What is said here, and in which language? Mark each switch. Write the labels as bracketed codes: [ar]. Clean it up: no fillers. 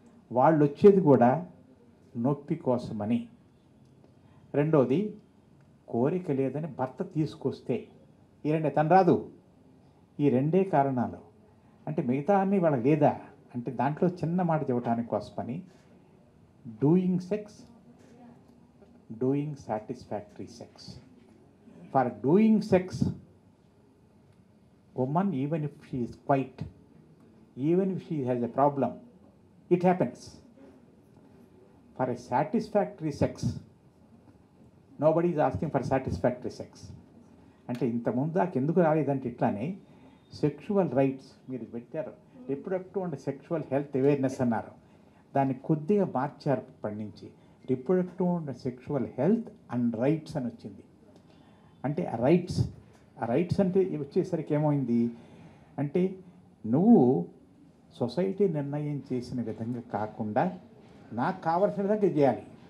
[te] వాళ్ళు వచ్చేది కూడా నొప్పి కోసమని. రెండోది, కోరిక లేదని భర్త తీసుకొస్తే. ఈ రెండే, తను రాదు. ఈ 2 కారణాలు. అంటే మిగతా అన్నీ వాళ్ళకి లేదా అంటే దాంట్లో చిన్న మాట చెప్పడానికి కోసమని, [en] Doing sex, doing satisfactory sex. For doing sex, woman, even if she is quiet, even if she has a problem, it happens. For a satisfactory sex, nobody is asking for satisfactory sex. [te] అంటే ఇంతకుముందు దాకా ఎందుకు రాలేదంటే ఇట్లానే sexual rights మీరు పెట్టారు, reproductive and sexual health awareness అన్నారు. దాన్ని కొద్దిగా మార్చారు ఇప్పటి నుంచి. Reproductive and sexual health and rights అని వచ్చింది. అంటే ఆ రైట్స్ అంటే వచ్చేసరికి ఏమైంది అంటే, నువ్వు సొసైటీ నిర్ణయం చేసిన విధంగా కాకుండా నాకు కావాల్సిన విధంగా చేయాలి.